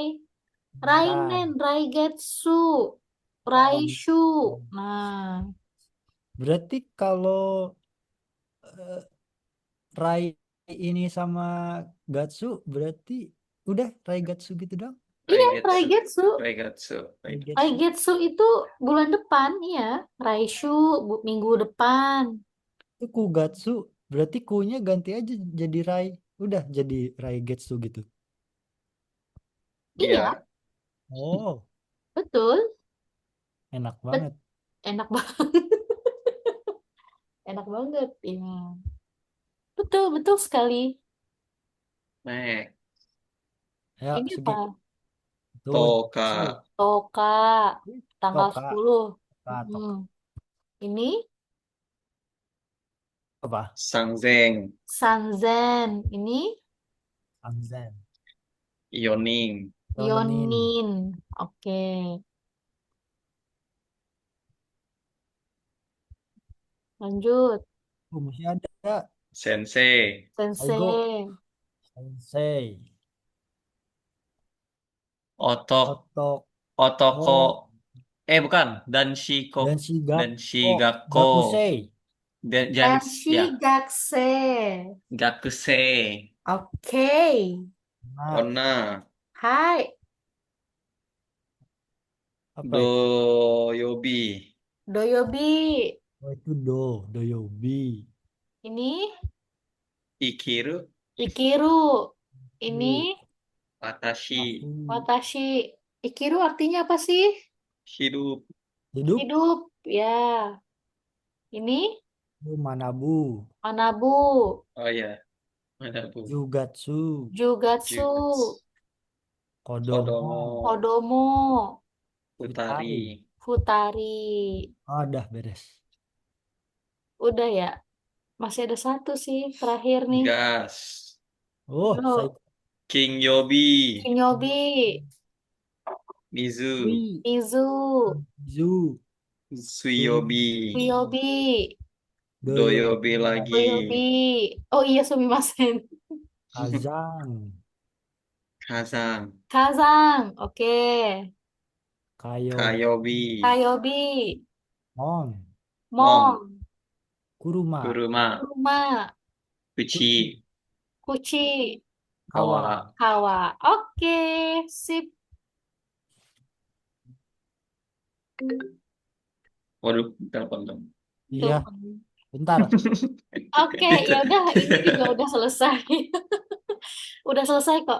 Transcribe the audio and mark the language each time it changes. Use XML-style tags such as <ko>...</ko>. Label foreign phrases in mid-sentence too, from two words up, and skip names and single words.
<id>Rai.</id> <ja>Rainen, Raigetsu,</ja> <id>Rai. Raishu. Nah, Berarti kalau eh, Rai ini sama Gatsu berarti udah Rai Gatsu gitu dong? iya, Raigetsu. Raigetsu. Raigetsu. Rai Gatsu. Raigetsu itu bulan depan, iya. Raishu minggu depan. Itu Kugatsu berarti kunya ganti aja jadi Rai. Udah jadi Rai Gatsu gitu. Iya, Iya. Oh, betul. enak Bet- banget. enak banget. Enak banget, ya. Betul, betul sekali. Nek. Ya, Ini segi apa? itu Toka. Jutsu. Toka, tanggal Toka. 10. Toka. Mm-mm. Toka. Ini Apa? Sanzen. Ini Sanzen. Ioning. Yonin. Yonin. Oke. Lanjut. Masih ada. Sensei. Aigo. Sensei. Sensei. Otok. Otok. Otoko. Oh. Bukan. Danshiko. Danshigakko. Danshigakko. Gakusei. Danshi Ya. Gakse. Gakusei. Oke. Nah, Onna. Hai. apa itu? Doyobi. Doyobi. Oh, itu Doyobi. Ini Ikiru. Ikiru. Ini Watashi. Watashi. Ikiru artinya apa sih? Hidup. Hidup. Hidup. Ya. Ini Manabu. Manabu. Oh ya. Mana bu? Jugatsu. Jugatsu. Kodomo. Kodomo. Futari. Futari. Dah beres. Udah ya? Masih ada satu sih terakhir nih. Gas. Oh, Yo. King Yobi. Kinyobi. Mizu. Izu. Zu. Suyobi. Ryobi. Doyobi lagi. Ryobi. Oh iya, sumimasen. Kazang. Kazang. Kazang. Oke. Kayobi. Kayobi. Mon. Mong. Kuruma. Kuruma. Kuchi. Kuci. Kawa. Kawa. Oke. Sip. Waduh, telepon dong. Iya, Tuh. bentar. Oke, ya udah, ini juga udah selesai. Udah selesai kok.</id>